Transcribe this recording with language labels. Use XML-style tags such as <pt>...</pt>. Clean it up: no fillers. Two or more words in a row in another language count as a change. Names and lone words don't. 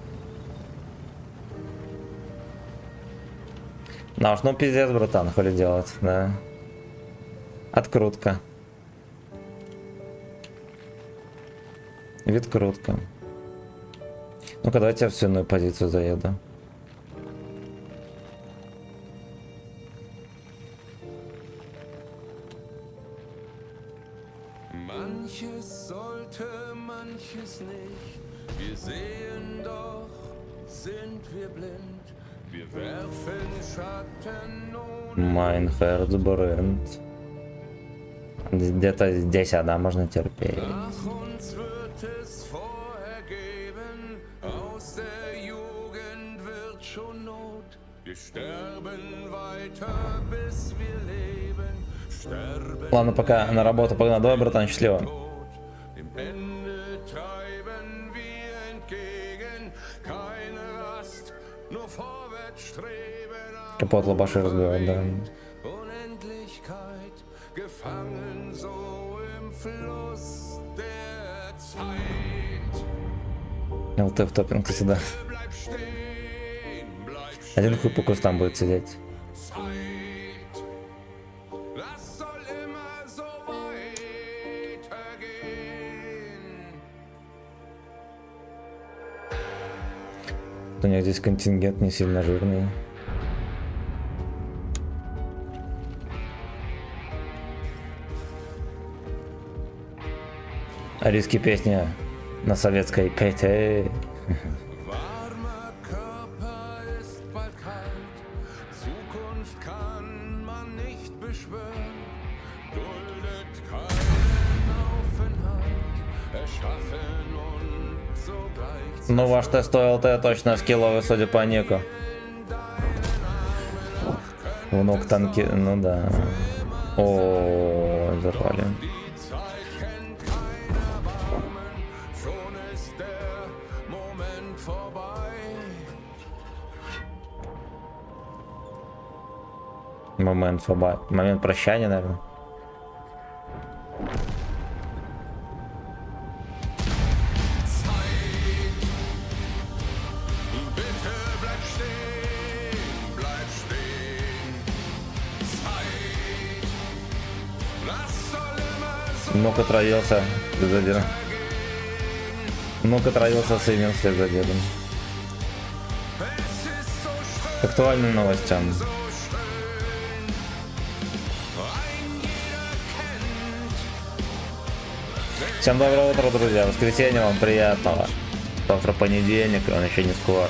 <ru>Ну уж, ну пиздец, братан, хули делать, да. Открутка. Вид-крутка. Ну-ка, давайте я в свиную позицию заеду.</ru> <de>Manches sollte, manches nicht. Wir sehen doch, sind wir blind. Wir werfen Schatten ohne Mein Herz brennt.</de> <ru>Где-то здесь, да, можно терпеть.</ru> <de>Nach uns wird es vorher geben. Aus der Jugend wird schon Not. Wir sterben weiter, bis wir leben. Sterben</de> <ru>Ладно, пока на работу погнал. Давай, братан, счастливо.</ru> <de>Dem Ende treiben wir entgegen. Keine Rast, nur vorwärts streben.</de> <ru>Капот лобаши разбивает, да.</ru> <de>Unendlichkeit, gefangen so im Fluss der Zeit.</de> <ru>ЛТ в топинг сюда.</ru> <de>Bleib stehen, bleib</de> <ru>Один хуй по кустам будет сидеть.</ru> <de>Zeit. Das soll immer so weitergehen.</de> <ru>У них здесь контингент не сильно жирный. Ариски песня на советской ПТ.</ru> <de>Warmer Körper ist bald kalt. Zukunft kann man nicht beschwören. Duldet keinen Aufenthalt. Erschaffen und sogleich</de> <ru>Ну, ваш тест ЛТ точно скилловый, судя по нику. Внук танки, ну да. О, взорвали.</ru> <de>Die Zeit kennt kein Erbarmen, schon ist der Moment vorbei.</de> <ru>Момент фоба. Момент прощания, наверное.</ru> <de>Bitte bleib stehen, bleib stehen. Zeit, das soll immer so</de> <ru>Внук отравился вслед за дедом. Внук отравился сыном вслед за дедом.</ru> <de>es ist so schön,</de> <ru>К актуальным новостям.</ru> <de>so schön. Ein jeder kennt.</de> <ru>Всем доброе утро, друзья. Воскресенье вам приятного. Завтра понедельник, он еще не скоро.</ru>